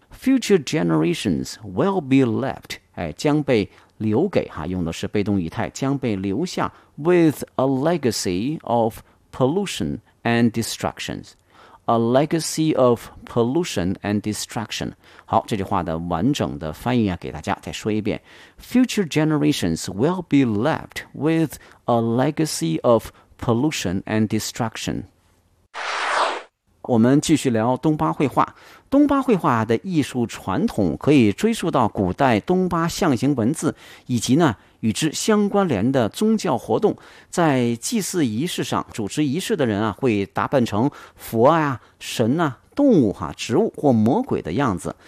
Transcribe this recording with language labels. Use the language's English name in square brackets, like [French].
[English] Future generations will be left, [Chinese] 将被留给哈，用的是被动语态，将被留下 [English] with a legacy of pollution and destructions. a legacy of pollution and destruction. [Chinese] 好，这句话的完整的翻译啊，给大家再说一遍。 [English] Future generations will be left with a legacy of pollution and destruction. [Chinese] 我们继续聊东巴绘画。东巴绘画的艺术传统可以追溯到古代东巴象形文字以及呢与之相关联的宗教活动。在祭祀仪式上，主持仪式的人啊会打扮成佛啊、神啊、动物啊、植物或魔鬼的样子。